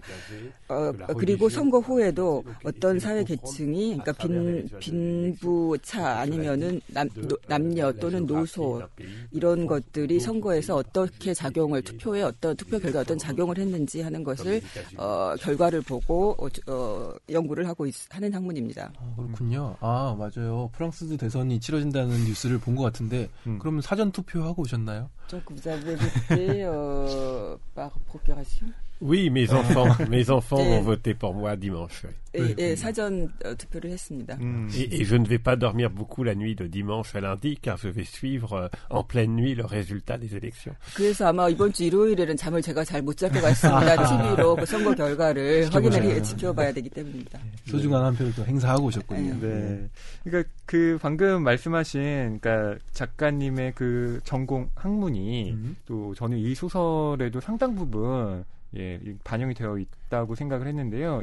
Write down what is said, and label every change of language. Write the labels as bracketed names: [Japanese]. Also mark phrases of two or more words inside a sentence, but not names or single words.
[Korean] 그리고 선거 후에도 어떤 사회 계층이, 그러니까 빈부차 아니면은 남녀 또는 노소 이런 것들이 선거에서 어떻게 작용을 투표에 어떤 투표 결과 어떤 작용을 했는지 하는 것을 결과를 보고 연구를 하는 학문입니다. 그렇군요. 아, 맞아요. 프랑스도 대선이 치러진다는 뉴스를 본 것 같은데 그러면 사전 투표하고 오셨나요? [French] Donc vous avez voté par procuration? Oui, mes enfants vont voter pour moi dimanche. Oui. [Korean] 예, 사전 투표를 했습니다. [French] Et je ne vais pas dormir beaucoup la nuit de dimanche à lundi, car je vais suivre en pleine nuit le résultat des élections. [Korean] 그래서 아마 이번 주 일요일에는 잠을 제가 잘 못 잘 것 같습니다. TV로 그 선거 결과를 지켜봐야 되기 때문입니다. 소중한 한 표를 또 행사하고 오셨군요. 네. 그러니까 그 방금 말씀하신 그러니까 작가님의 그 전공 학문이 또 저는 이 소설에도 상당 부분 반영이 되어 있다고 생각을 했는데요.